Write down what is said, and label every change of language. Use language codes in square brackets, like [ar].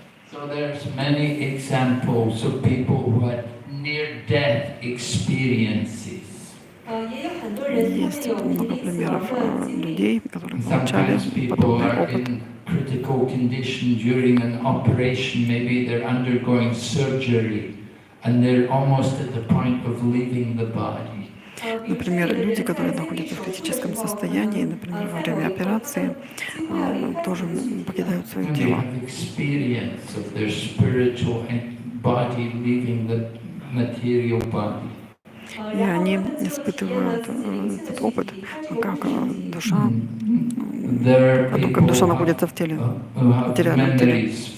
[en] So there's many examples of people who had near-death experiences. [ru] Есть много примеров людей, которые получали подобный опыт. [en] Critical condition during an operation, maybe they're undergoing surgery and they're almost at the point of leaving the body. [ru] Например, люди, которые находятся в критическом состоянии, например, во время операции, тоже покидают свое тело. [en] Experience of their spiritual body leaving the material body. [ru] И они испытывают этот опыт, как душа, о том, как душа находится в теле, в материальном теле.